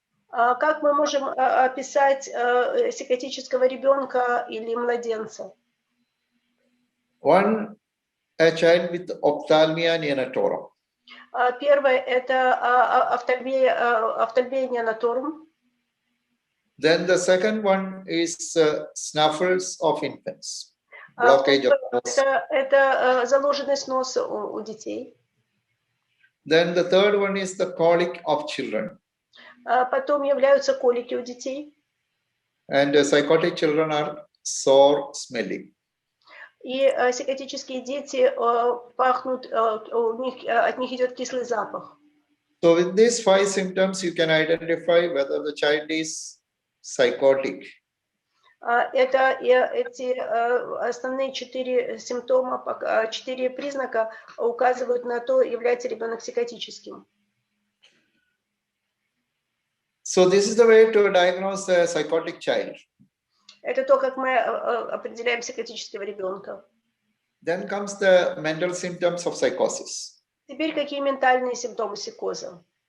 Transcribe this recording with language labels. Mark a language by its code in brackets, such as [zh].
[ru] Как мы можем описать психотического ребенка или младенца? [en] One, a child with ophthalmia neonatorum. [ru] Первое – это офтальмия неонатурум. [en] Then the second one is snuffles of infants. Blockage of nose. [ru] Это заложенность носа у детей. [en] Then the third one is the colic of children. [ru] Потом являются колики у детей. [en] And psychotic children are sore smelling. [ru] И психотические дети пахнут, от них идет кислый запах. [en] So with these 5 symptoms, you can identify whether the child is psychotic. [ru] Это эти основные 4 симптома, 4 признака указывают на то, является ребенок психотическим. [en] So this is the way to diagnose a psychotic child. [ru] Это то, как мы определяем психотического ребенка. [en] Then comes the mental symptoms of psychosis. [ru] Теперь какие ментальные симптомы психоза?